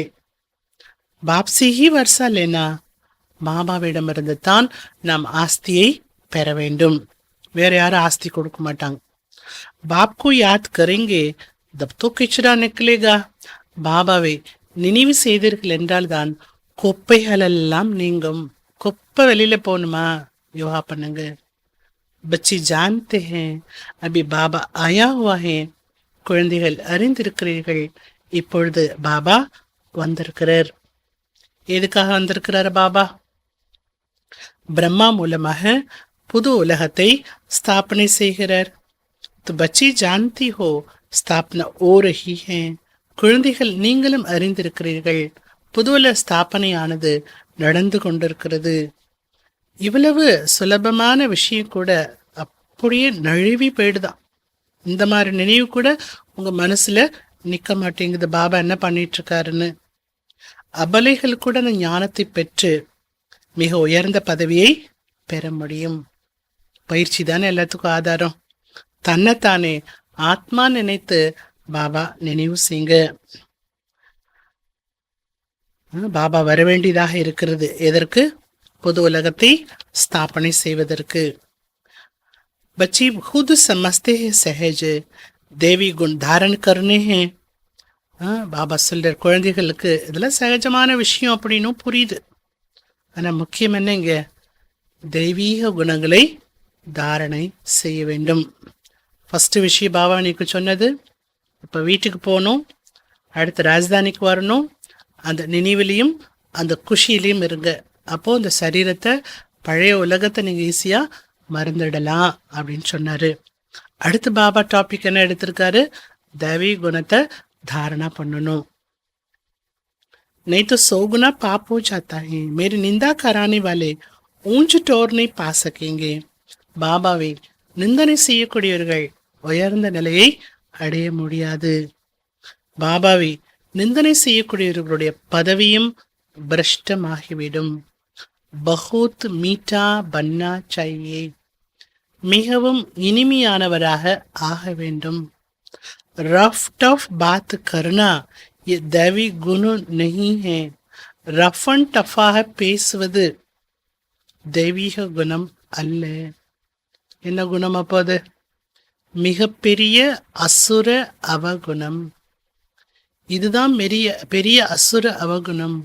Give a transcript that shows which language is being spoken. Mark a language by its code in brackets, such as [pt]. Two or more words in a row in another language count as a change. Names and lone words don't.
[hi] बाप से ही वर्सा लेना, [ta] பாபாவிடமிருந்து தான் நாம் ஆஸ்தியை பெற வேண்டும். வேற யாரும் ஆஸ்தி கொடுக்க மாட்டாங்க. [hi] बाप को याद करेंगे तब तो किचड़ा निकलेगा. [ta] பாபாவை நினைவு செய்தீர்கள் என்றால் தான் குப்பைகள் எல்லாம் நீங்கும். குப்பை வெளியில போகணுமா? யோகா பண்ணுங்க. [hi] बच्चे जानते हैं अभी बाबा आया हुआ है. [ta] குழந்தைகள் அறிந்திருக்கிறீர்கள், இப்பொழுது பாபா வந்திருக்கிறார். எதுக்காக வந்திருக்கிறார் பாபா? பிரம்மா மூலமாக புது உலகத்தை ஸ்தாபனை செய்கிறார். [hi] तो बच्ची जानती हो स्थापना हो रही है. [ta] குழந்தைகள் நீங்களும் அறிந்திருக்கிறீர்கள், புதுவுல ஸ்தாபனையானது நடந்து கொண்டிருக்கிறது. இவ்வளவு சுலபமான விஷயம் கூட அப்படியே நழுவி போயிடுதான். இந்த மாதிரி நினைவு கூட உங்க மனசுல நிக்க மாட்டேங்குது, பாபா என்ன பண்ணிட்டு இருக்காருன்னு. அபலைகள் கூட அந்த ஞானத்தை பெற்று மிக உயர்ந்த பதவியை பெற முடியும். பயிற்சி தானே எல்லாத்துக்கும் ஆதாரம். தன்னைத்தானே ஆத்மா நினைத்து பாபா நினைவு செய்யுங்க. பாபா வரவேண்டியதாக இருக்கிறது. எதற்கு? புது உலகத்தை ஸ்தாபனை செய்வதற்கு. [hi] बच्चे खुद समझते हैं सहज देवी गुण धारण करने हैं. [ta] பாபா சொல்ற குழந்தைகளுக்கு இதெல்லாம் சகஜமான விஷயம் அப்படின்னு புரியுது. ஆனா முக்கியம் என்ன? இங்க தெய்வீக குணங்களை தாரணை செய்ய வேண்டும். ஃபஸ்ட்டு விஷயம் பாபா நீக்கு சொன்னது, இப்போ வீட்டுக்கு போகணும், அடுத்து ராஜதானிக்கு வரணும், அந்த நினைவிலையும் அந்த குஷியிலையும் இருங்க. அப்போது இந்த சரீரத்தை, பழைய உலகத்தை நீங்கள் ஈஸியாக மறந்துடலாம் அப்படின்னு சொன்னார். அடுத்து பாபா டாபிக் என்ன எடுத்திருக்காரு? தைவீ குணத்தை தாரணா பண்ணணும். [hi] नहीं तो 100 गुना पाप हो जाता है. मेरी निंदा कराने वाले ऊंच टोर नहीं पा सकेंगे. [ta] பாபாவை நிந்தனை செய்யக்கூடியவர்கள் உயர்ந்த நிலையை அடைய முடியாது. பாபாவை நிந்தனை செய்யக்கூடியவர்களுடைய பதவியும் பிரஷ்டமாகிவிடும். [hi] बहुत मीठा बनना चाहिए, [ta] மிகவும் இனிமையானவராக ஆக வேண்டும். [en] rough tough [hi] बात करना ये दैवी गुण नहीं है. [ta] ரஃபன் டஃபாக பேசுவது தெய்வீக குணம் அல்ல. என்ன குணம் அப்போது? மிகப்பெரிய அசுர அவகுணம். இதுதான் பெரிய அசுர அவகுணம்.